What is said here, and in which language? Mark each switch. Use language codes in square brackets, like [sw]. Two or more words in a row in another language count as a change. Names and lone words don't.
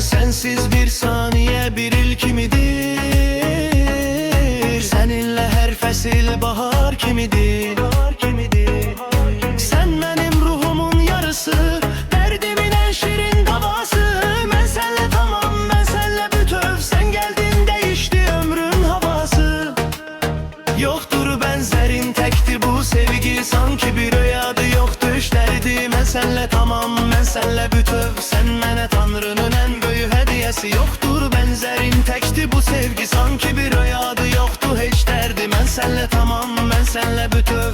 [az] Sensiz bir saniye bir il kimidir, seninle her fəsil bahar kimidir. [tr] Sen benim ruhumun yarısı, derdimin en şirin davası. [az] Mən sənlə tamam, mən sənlə bütöv. [tr] Sen geldin değişti ömrün havası. Yoktur benzerin tekti bu sevgi sanki bir rüyada yoktu işlerdi. [az] Mən sənlə tamam, mən sənlə bütöv. [tr] Sen mənə Tanrının en büyük hediyesi. Yoktur benzerin tekti bu sevgi sanki bir rüyada yoktu hiç derdi. [az] Mən sənlə tamam, mən sənlə bütöv.